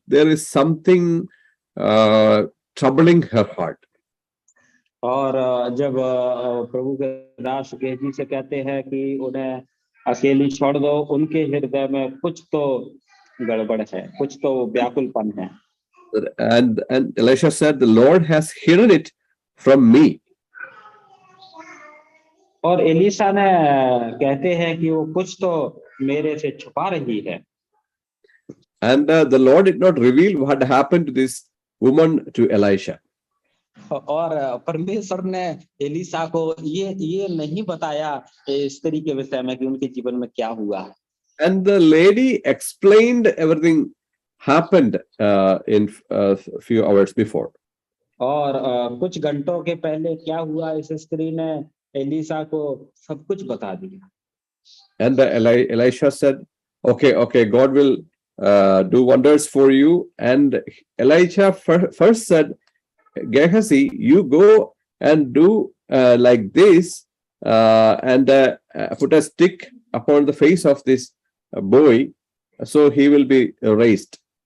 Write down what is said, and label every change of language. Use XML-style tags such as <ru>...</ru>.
<en>There is something troubling her heart."</en> <hi>और जब प्रभु के दास गेहजी से कहते हैं कि उन्हें अकेली छोड़ दो, उनके हृदय में कुछ तो गड़बड़ है, कुछ तो व्याकुलपन है।</hi> <en>And Elisha said, "The Lord has hidden it from me."</en> <hi>और एलीशा ने कहते हैं कि वो कुछ तो मेरे से छुपा रही है।</hi> <en>And the Lord did not reveal what happened to this woman to Elisha.</en> <hi>और परमेश्वर ने एलीशा को ये नहीं बताया स्त्री के विषय में कि उनके जीवन में क्या हुआ।</hi> <en>And the lady explained everything happened in a few hours before.</en> <hi>और कुछ घंटों के पहले क्या हुआ, इस स्त्री ने एलीसा को सब कुछ बता दिया।</hi> <en>And Elisha said, okay, God will do wonders for you. And Elijah first said, Gehazi, you go and do like this, and put a stick upon the face of this boy, so he will be raised.</en>